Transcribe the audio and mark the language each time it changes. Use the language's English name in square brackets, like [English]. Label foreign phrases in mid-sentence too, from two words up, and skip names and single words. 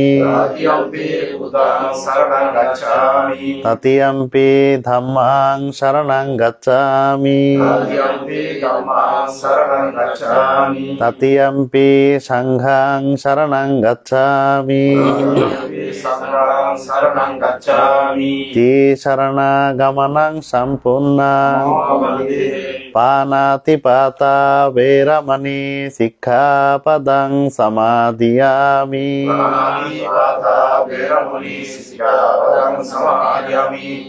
[Pali] তৃতীয়ম্পি বুদ্ধাং শরণং গচ্ছামি তৃতীয়ম্পি ধাম্মাং শরণং গচ্ছামি তৃতীয়ম্পি ধম্মাং শরণং গচ্ছামি তৃতীয়ম্পি সংঘাং শরণং গচ্ছামি তৃতীয়ম্পি সংঘাং শরণং গচ্ছামি তি শরণাগমনং সম্পূর্ণং বন্দে পানাতিপাতা বেরমণি শিক্ষাপদং সমাদিয়ামি প্রাণাতিপাতা বেরমণি শিক্ষাপদং সমাদিয়ামি